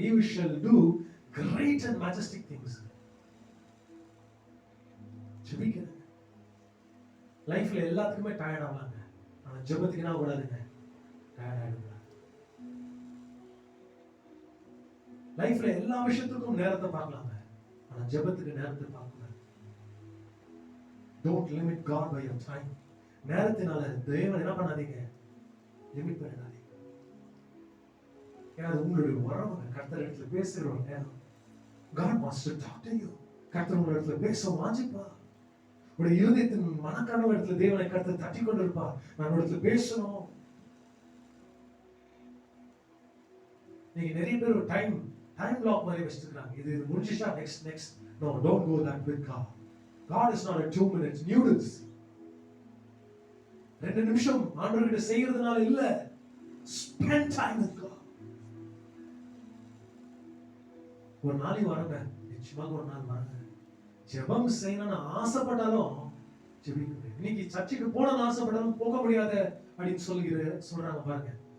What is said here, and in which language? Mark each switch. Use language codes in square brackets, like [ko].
[en] He shall do great and majestic things. [ta] ஜெபிக்கிறேன். லைஃப்ல எல்லாத்துக்குமே டயர்ட் ஆகலாங்க. ஆனா ஆனா ஜெபத்துக்கு என்ன கூடாதுங்க, டயர்ட் ஆயிடக்கூடாது. லைஃப்ல எல்லா விஷயத்துக்கும் நேரத்தை பார்க்கலாங்க, ஆனா ஜெபத்துக்கு நேரத்தை பார்க்கக்கூடாது. [en] Don't limit God by your time. [ta] நேரத்தினால தேவன் என்ன பண்ணாதீங்க, லிமிட் பண்ணாதீங்க. ஏன்னா அது உங்களுடைய உறவுங்க, கர்த்தர் இடத்துல பேசுகிற ஒரு நேரம். [en] God wants to talk to you. [ta] கர்த்தர் உங்க இடத்துல பேச வாஞ்சிப்பா. உங்களுடைய இருதயத்தின் மனக்கனவு இடத்துல தேவனை கர்த்தர் தட்டி கொண்டிருப்பா. நான் இடத்துல பேசணும். நீங்க நிறைய பேர் ஒரு டைம் லாக் மாதிரி வச்சிருக்காங்க. இது முடிஞ்சிச்சா next. [en] No, don't go that with God. God is not a 2 minutes noodles. [ta] 2 நிமிஷம் ஆண்டவர்கிட்ட செய்யறதுனால இல்ல. [en] Spend time with God. [ta] ஒரு நாளைக்கு வரங்க, நிச்சயமாக ஒரு நாள் வரங்க. ஜெபம் செய்யணும்னு ஆசைப்பட்டாலும் ஜெபிக்க முடியாது. இன்னைக்கு சர்ச்சுக்கு போகணும்னு ஆசைப்பட்டாலும் போக முடியாத அப்படின்னு சொல்றாங்க பாருங்க.